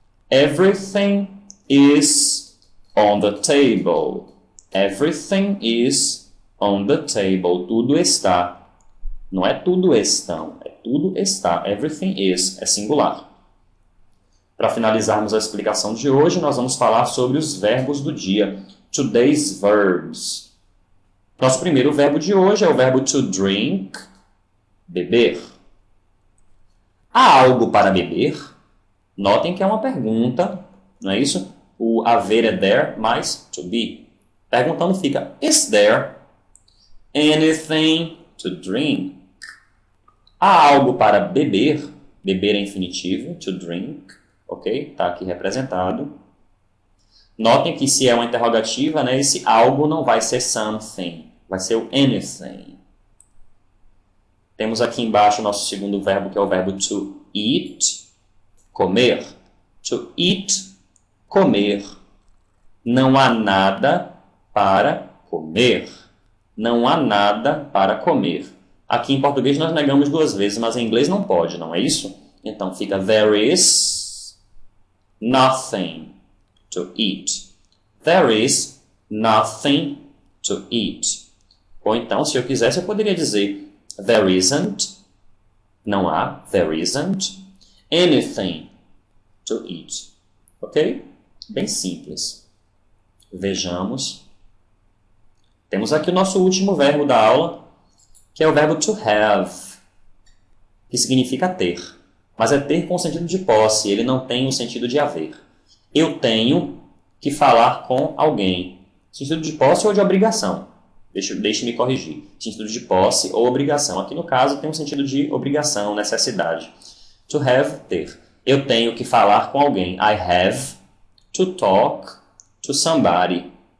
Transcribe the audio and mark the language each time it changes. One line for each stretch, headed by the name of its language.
English: Everything is on the table. Everything is on the table.
Portuguese: Tudo está. Não é tudo estão, é tudo está.
English: Everything is,
Portuguese: é singular. Para finalizarmos a explicação de hoje, nós vamos falar sobre os verbos do dia.
English: Today's verbs.
Portuguese: Nosso primeiro verbo de hoje é o verbo to drink, beber. Há algo para beber? Notem que é uma pergunta, não é isso? O haver é there, mais to be. Perguntando fica,
English: is there anything to drink?
Portuguese: Há algo para beber? Beber é infinitivo, to drink, ok? Está aqui representado. Notem que se é uma interrogativa, né, esse algo não vai ser something, vai ser o anything. Temos aqui embaixo o nosso segundo verbo, que é o verbo to eat, comer. To eat, comer. Não há nada para comer. Não há nada para comer. Aqui em português nós negamos duas vezes, mas em inglês não pode, não é isso? Então fica
English: there is nothing to eat. There is nothing to eat.
Portuguese: Ou então, se eu quisesse, eu poderia dizer there isn't, não há,
English: there isn't, anything to eat.
Portuguese: Ok? Bem simples. Vejamos. Temos aqui o nosso último verbo da aula, que é o verbo to have, que significa ter. Mas é ter com o sentido de posse, ele não tem o sentido de haver. Eu tenho que falar com alguém. Sentido de posse ou de obrigação? Deixe-me corrigir. Sentido de posse ou obrigação. Aqui no caso tem um sentido de obrigação, necessidade. To have, ter. Eu tenho que falar com alguém.
English: I have to talk to somebody.